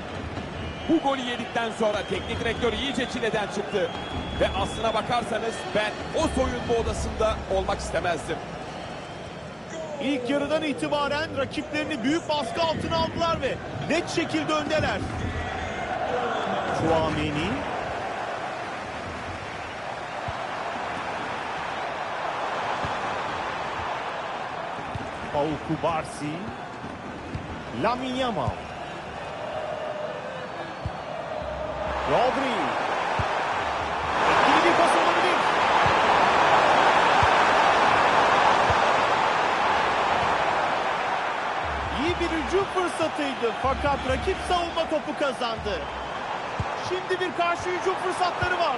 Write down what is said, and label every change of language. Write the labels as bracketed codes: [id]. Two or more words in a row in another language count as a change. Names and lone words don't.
[tr] Bu golü yedikten sonra teknik direktör iyice çileden çıktı. Ve aslına bakarsanız ben o soyunma odasında olmak istemezdim. İlk yarıdan itibaren rakiplerini büyük baskı altına aldılar ve net şekilde öndeler. Tchouaméni. Pau Kubarsi. Lamine Yamal. Rodri. Etkili bir pas olabilir. İyi bir hücum fırsatıydı fakat rakip savunma topu kazandı. Şimdi bir karşı hücum fırsatları var.